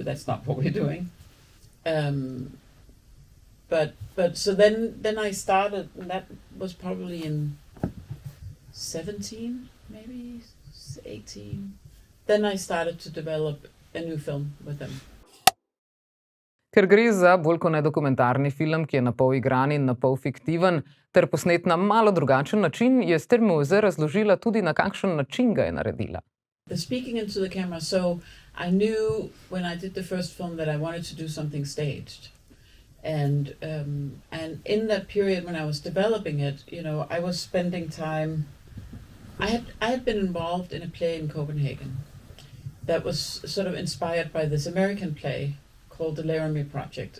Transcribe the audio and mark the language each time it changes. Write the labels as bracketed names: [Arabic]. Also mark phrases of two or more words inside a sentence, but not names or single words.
[English] That's not what we're doing. But so then I started, and that was probably in 17, maybe 18. Then I started to develop a new film with them. [Slovenian] Ker gre za bolj kot ne dokumentarni film, ki je na pol igran in na pol fiktiven, ter posnet na malo drugačen način, je Stærmose razložila tudi, na kakšen način ga je naredila. [English] The speaking into the camera, so I knew when I did the first film that I wanted to do something staged. And in that period when I was developing it, you know, I was spending time, I had been involved in a play in Copenhagen that was sort of inspired by this American play called the Laramie Project.